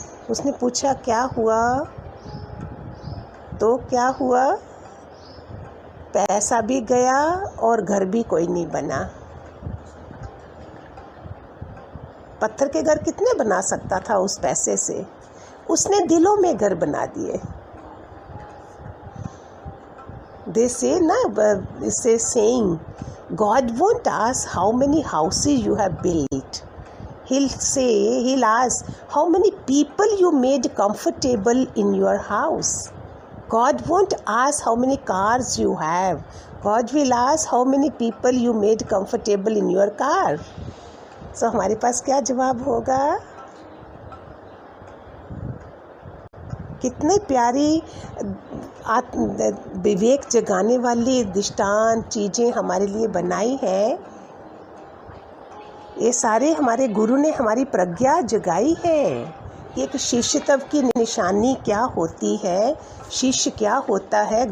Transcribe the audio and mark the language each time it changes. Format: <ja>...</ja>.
<hi>उसने पूछा, क्या हुआ। तो क्या हुआ, पैसा भी गया और घर भी कोई नहीं बना। पत्थर के घर कितने बना सकता था उस पैसे से, उसने दिलों में घर बना दिए।</hi> <en>They say</en> <hi>ना, इसे</hi> <en>saying, God won't ask how many houses you have built. He'll ask how many people you made comfortable in your house. God won't ask how many cars you have. God will ask how many people you made comfortable in your car. So</en> <hi>हमारे पास क्या जवाब होगा। कितनी प्यारी विवेक जगाने वाली दृष्टांत चीज़ें हमारे लिए बनाई हैं, ये सारे हमारे गुरु ने हमारी प्रज्ञा जगाई है कि एक शिष्यत्व की निशानी क्या होती है, शिष्य क्या होता है।</hi>